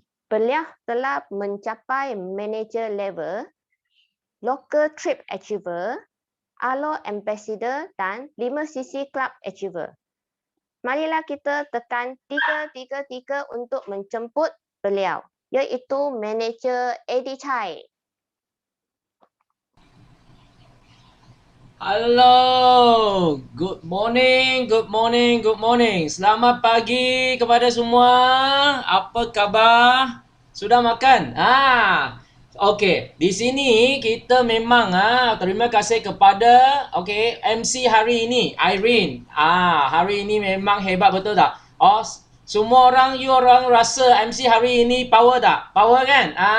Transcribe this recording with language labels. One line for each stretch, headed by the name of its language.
Malay: Beliau telah mencapai manager level, local trip achiever, ALO ambassador dan 5cc club achiever. Marilah kita tekan 333 untuk menjemput beliau, iaitu manager Eddie Chai.
English: Hello, good morning, good morning, good morning.
Malay: Selamat pagi kepada semua. Apa khabar? Sudah makan? Okey. Di sini kita memang terima kasih kepada MC hari ini, Irene. Hari ini memang hebat betul tak? Semua orang rasa MC hari ini power tak? Power kan?